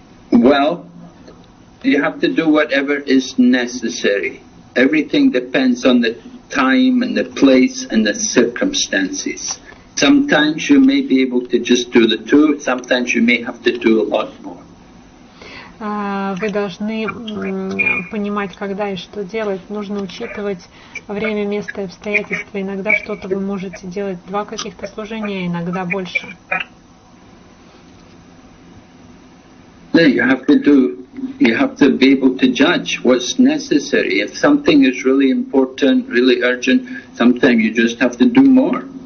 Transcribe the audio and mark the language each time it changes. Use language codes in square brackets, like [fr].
[en] Well, you have to do whatever is necessary. Everything depends on the time and the place and the circumstances. Sometimes you may be able to just do the 2, sometimes you may have to do a lot more. [ru] Вы должны понимать, когда и что делать. Нужно учитывать время, место и обстоятельства. Иногда что-то вы можете делать 2 каких-то служения, иногда больше. [en] You have to be able to judge what's necessary. If something is really important, really urgent, sometimes you just have to do more.